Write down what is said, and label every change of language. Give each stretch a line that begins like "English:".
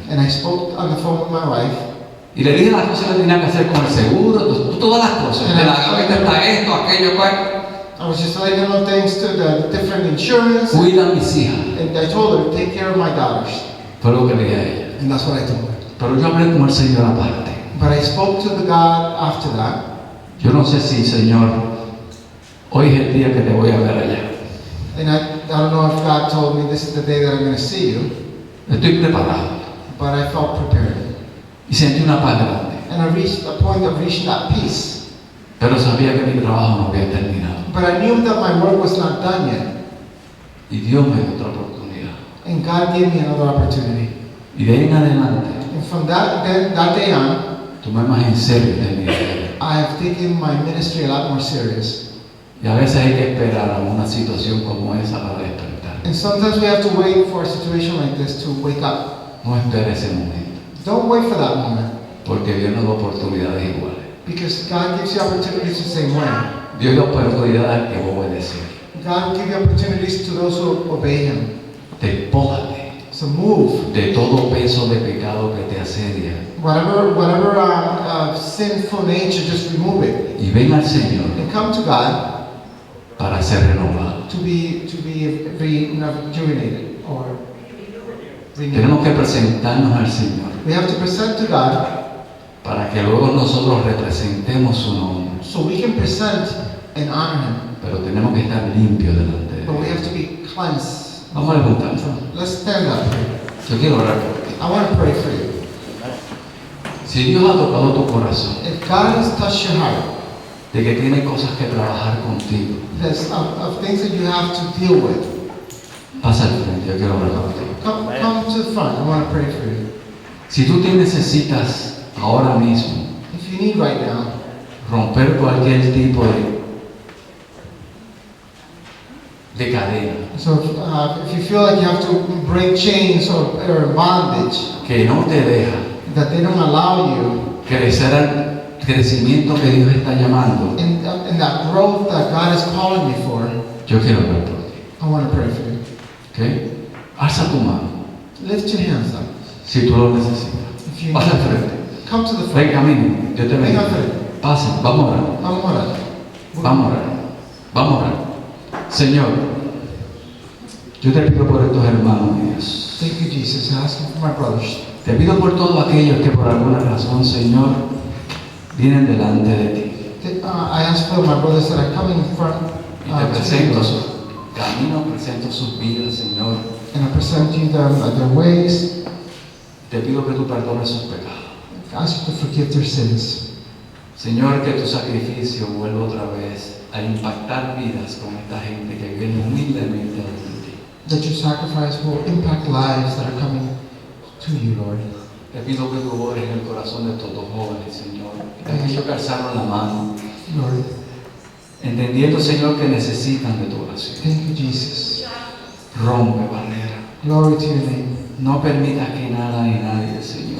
English: And I spoke on the phone with my wife.
Spanish: Y le dije las cosas que tenía que hacer con el seguro, todas las cosas. De la gaveta está esto, aquello,
English: I was just letting her know things to the different insurance.
Spanish: cuida a mis hijas.
English: And I told her, take care of my daughters.
Spanish: Fue lo que le dije a ella.
English: And that's what I told her.
Spanish: Pero yo hablé con el Señor aparte.
English: But I spoke to the God after that.
Spanish: Yo no sé si, Señor, hoy es el día que te voy a ver allá.
English: And I don't know if God told me this is the day that I'm going to see you.
Spanish: Estoy preparado.
English: But I felt prepared.
Spanish: Y sentí una paz grande.
English: And I reached a point of reaching that peace.
Spanish: Pero sabía que mi trabajo no había terminado.
English: But I knew that my work was not done yet.
Spanish: Y Dios me dio otra oportunidad.
English: And God gave me another opportunity.
Spanish: Y de ahí en adelante,
English: And from that day on,
Spanish: tomé más en serio este ministerio.
English: I have taken my ministry a lot more serious.
Spanish: Y a veces hay que esperar a una situación como esa para despertar.
English: And sometimes we have to wait for a situation like this to wake up.
Spanish: No espere ese momento,
English: Don't wait for that moment.
Spanish: porque Dios nos da oportunidades iguales.
English: Because God gives you opportunities the same way.
Spanish: Dios da oportunidades al que va a obedecer.
English: God will give you opportunities to those who obey Him.
Spanish: Despójate
English: So move.
Spanish: de todo peso de pecado que te asedia
English: Whatever sinful nature, just remove it.
Spanish: y ven al Señor
English: And come to God
Spanish: para ser renovado.
English: to be rejuvenated or renewed.
Spanish: Tenemos que presentarnos al Señor
English: We have to present to God
Spanish: para que luego nosotros representemos su nombre.
English: so we can present and honor Him.
Spanish: Pero tenemos que estar limpios delante de
English: But we
Spanish: Él.
English: have to be cleansed.
Spanish: Vamos a levantarnos.
English: Let's stand up.
Spanish: Yo quiero orar por ti.
English: I want to pray for you.
Spanish: Si Dios ha tocado tu corazón,
English: If God has touched your heart,
Spanish: de que tiene cosas que trabajar contigo,
English: there's of things that you have to deal with.
Spanish: pasa al frente, yo quiero orar por ti.
English: Come to the front. I want to pray for you.
Spanish: Si tú te necesitas ahora mismo
English: If you need right now,
Spanish: romper cualquier tipo de cadena
English: so if you feel like you have to break chains or bondage
Spanish: que no te deja
English: that they don't allow you
Spanish: crecer al crecimiento que Dios está llamando,
English: in that growth that God is calling you for,
Spanish: yo quiero orar por ti.
English: I want to pray for you.
Spanish: ¿Ok? Alza tu mano
English: Lift your hands up.
Spanish: si tú lo necesitas.
English: If you
Spanish: Pasa al
English: need
Spanish: frente.
English: it. Come to the front.
Spanish: Ven camino. Dios te Venga bendiga. al frente. Pasen. Vamos a orar. Vamos a orar. Vamos a orar. Vamos a orar. Señor, yo te pido por estos hermanos míos.
English: Thank you, Jesus. I ask for my brothers.
Spanish: Te pido por todos aquellos que por alguna razón, Señor, vienen delante de ti.
English: I ask for my brothers that are coming in front
Spanish: Y te
English: to
Spanish: presento
English: you,
Spanish: sus caminos, presento sus vidas, Señor.
English: and I present you their ways.
Spanish: Te pido que tú perdones sus pecados.
English: I ask you to forgive their sins.
Spanish: Señor, que tu sacrificio vuelva otra vez a impactar vidas con esta gente que viene humildemente ante ti.
English: That your sacrifice will impact lives that are coming to you, Lord.
Spanish: Te pido que tú obres en el corazón de estos dos jóvenes, Señor. Aquellos que alzaron la mano,
English: Lord,
Spanish: entendiendo, Señor, que necesitan de tu oración.
English: thank you, Jesus.
Spanish: Rompe barrera.
English: Glory to your name.
Spanish: No permitas que nada ni nadie, Señor,